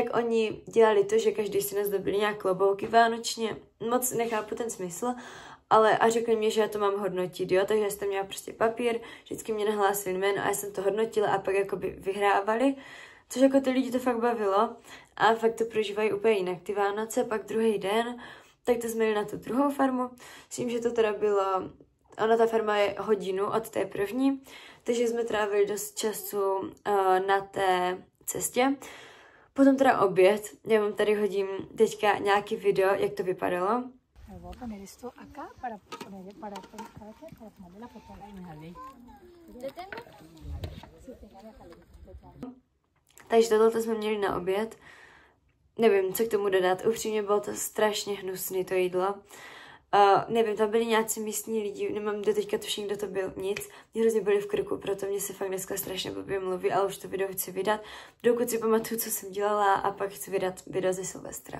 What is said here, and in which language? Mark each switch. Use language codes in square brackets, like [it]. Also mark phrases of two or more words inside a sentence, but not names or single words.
[cs] oni dělali to, že každý si nazdobili nějak klobouky vánočně, moc nechápu ten smysl, ale a řekli mi, že já to mám hodnotit, jo, takže jsem měla prostě papír, vždycky mě nahlásili jméno a já jsem to hodnotila a pak jakoby vyhrávali, což jako ty lidi to fakt bavilo a fakt to prožívají úplně jinak ty Vánoce, pak druhý den, tak to jsme jeli na tu druhou farmu, s tím, že to teda bylo, ona ta farma je hodinu od té první, takže jsme trávili dost času na té cestě. Potom teda oběd, já vám tady hodím teďka nějaký video, jak to vypadalo. [es] Voy a poner esto acá para tomarle la foto a la hija. [cs] Takže tohle jsme měli na oběd. Nevím, co k tomu dodat. Upřímně bylo to strašně hnusný, to jídlo. Nevím, tam byli nějací místní lidi, nemám do teďka tuším, kdo to byl, nic. Mě hrozně byli v krku, proto mě se fakt dneska strašně blbě mluví, ale už to video chci vydat, dokud si pamatuju, co jsem dělala a pak chci vydat video ze Silvestra.